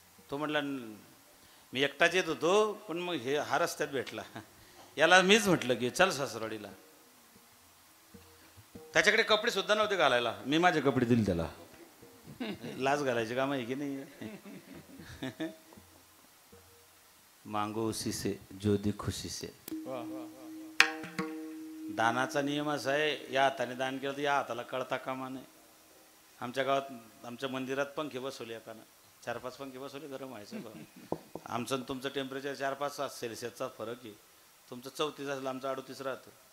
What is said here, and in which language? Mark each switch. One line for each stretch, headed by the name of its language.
Marathi: तो म्हणला मी एकटाच येत होतो, पण मग हा रस्त्यात भेटला. याला मीच म्हटलं की चल सासरवाडीला. त्याच्याकडे कपडे सुद्धा नव्हते घालायला, मी माझे कपडे दिले त्याला. लाज घालायचे काम आहे की नाही.
Hindi: मांगो उसी से जो दे खुशी से.
Marathi: दानाचा नियम असा आहे, या हाताने दान केलं तर या हाताला कळता कामा नये. आमच्या गावात आमच्या मंदिरात पंखे बसवले, एकानं 4-5 पंखे बसवले, गरम व्हायचं. आमचं आणि तुमचं टेम्परेचर 4-5 सेल्सिअसचा फरक आहे. तुमचं 34 असेल, आमचं 38 राहतं.